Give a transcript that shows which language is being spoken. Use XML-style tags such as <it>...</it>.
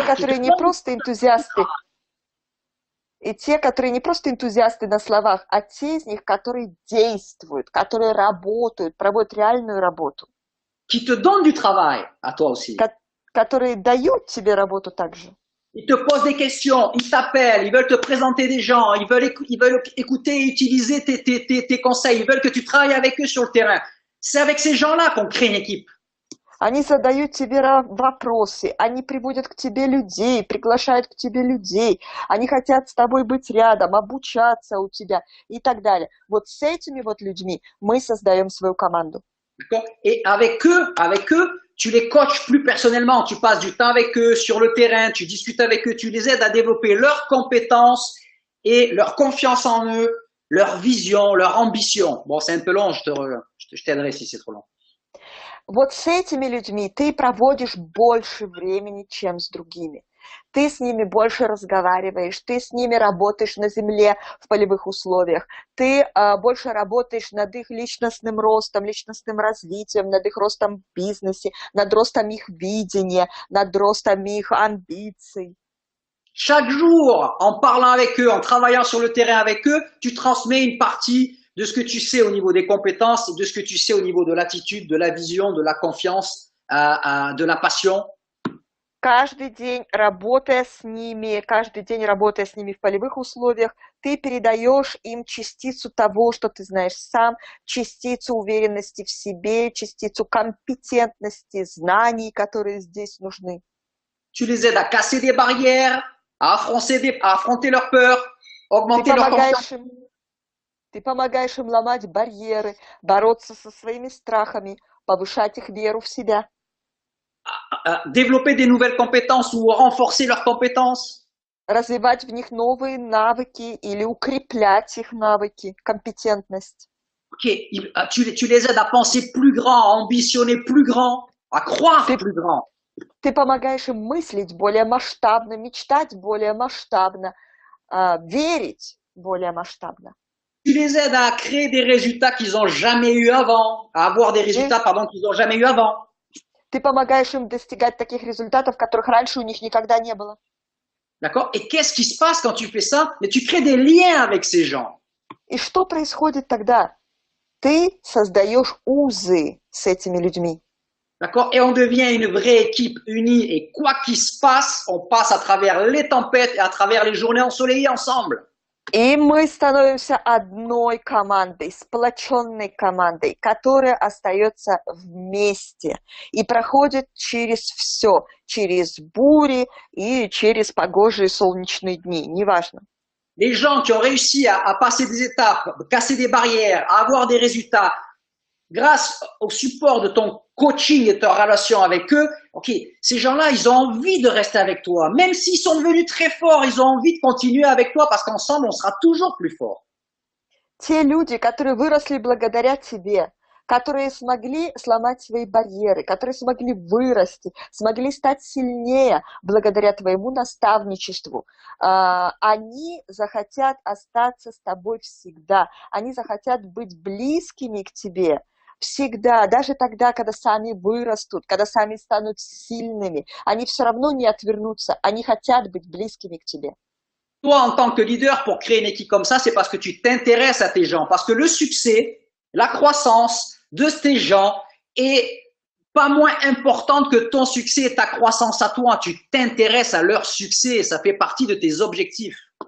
<ru>И те, которые не просто энтузиасты, и те, которые не просто энтузиасты на словах, а те из них, которые действуют, которые работают, проводят реальную работу.</ru> <fr>Qui te donnent du travail, à toi aussi.</fr> <ru>Которые дают тебе работу также.</ru> <fr>Ils te posent des questions, ils t'appellent, ils veulent te présenter des gens, ils veulent écouter et utiliser tes conseils, ils veulent que tu travailles avec eux sur le terrain. C'est avec ces gens-là qu'on crée une équipe.</fr> <ru>Они задают тебе вопросы, они приводят к тебе людей, приглашают к тебе людей, они хотят с тобой быть рядом, обучаться у тебя и так далее. Вот с этими вот людьми мы создаем свою команду.</ru> <fr>Et avec eux, tu les coaches plus personnellement, tu passes du temps avec eux sur le terrain, tu discutes avec eux, tu les aides à développer leurs compétences et leur confiance en eux, leur vision, leur ambition. Bon, c'est un peu long, je t'aiderai si c'est trop long.</fr> <ru>Вот с этими людьми ты проводишь больше времени, чем с другими. Ты с ними больше разговариваешь, ты с ними работаешь на земле в полевых условиях, ты больше работаешь над их личностным ростом, личностным развитием, над их ростом в бизнесе, над ростом их видения, над ростом их амбиций.</ru> <fr>Chaque jour, en parlant avec eux, en travaillant sur le terrain avec eux, tu transmets une partie de ce que tu sais au niveau des compétences et de ce que tu sais au niveau de l'attitude, de la vision, de la confiance, de la passion.</fr> <ru>Каждый день, работая с ними в полевых условиях, ты передаешь им частицу того, что ты знаешь сам, частицу уверенности в себе, частицу компетентности, знаний, которые здесь нужны.</ru> <fr>Tu les aides à casser des barrières, à affronter leurs peurs, augmenter leur confiance.</fr> <ru>Ты помогаешь им ломать барьеры, бороться со своими страхами, повышать их веру в себя.</ru> <fr>Développer des nouvelles compétences ou renforcer leurs compétences.</fr> <ru>Развивать в них новые навыки или укреплять их навыки, компетентность. Okay.</ru> <fr>Tu les aides à penser plus grand, à ambitionner plus grand, à croire plus grand.</fr> <ru>Ты помогаешь им мыслить более масштабно, мечтать более масштабно, верить более масштабно.</ru> <fr>Tu les aides à créer des résultats qu'ils n'ont jamais eu avant, à avoir des résultats, qu'ils n'ont jamais eu avant.</fr> <ru>Ты помогаешь им достигать таких результатов, которых раньше у них никогда не было.</ru> <fr>D'accord? Et qu'est-ce qui se passe quand tu fais ça? Mais tu crées des liens avec ces gens.</fr> <ru>И что происходит тогда? Ты создаешь узы с этими людьми.</ru> <fr>D'accord? Et on devient une vraie équipe unie. Et quoi qu'il se passe, on passe à travers les tempêtes et à travers les journées ensoleillées ensemble.</fr> <ru>И мы становимся одной командой, сплоченной командой, которая остается вместе и проходит через все, через бури и через погожие солнечные дни, неважно.</ru> <fr>Les gens qui ont réussi à passer des étapes, casser des barrières, à avoir des résultats, grâce au support de ton coaching et ta relation avec eux, ok, ces gens-là, ils ont envie de rester avec toi. Même s'ils sont devenus très forts, ils ont envie de continuer avec toi parce qu'ensemble, on sera toujours plus fort.</fr> <ru>Те люди, которые выросли благодаря тебе, которые смогли сломать свои барьеры, которые смогли вырасти, смогли стать сильнее благодаря твоему наставничеству, они захотят остаться с тобой всегда, они захотят быть близкими к тебе всегда, даже тогда, когда сами вырастут, когда сами станут сильными, они все равно не отвернутся, они хотят быть близкими к тебе.</ru> <fr>Toi, en tant que leader, pour créer une équipe comme ça, c'est parce que tu t'intéresses à tes gens. Parce que le succès, la croissance de tes gens est pas moins importante que ton succès et ta croissance à toi. Tu t'intéresses à leur succès, ça fait partie de tes objectifs.</fr>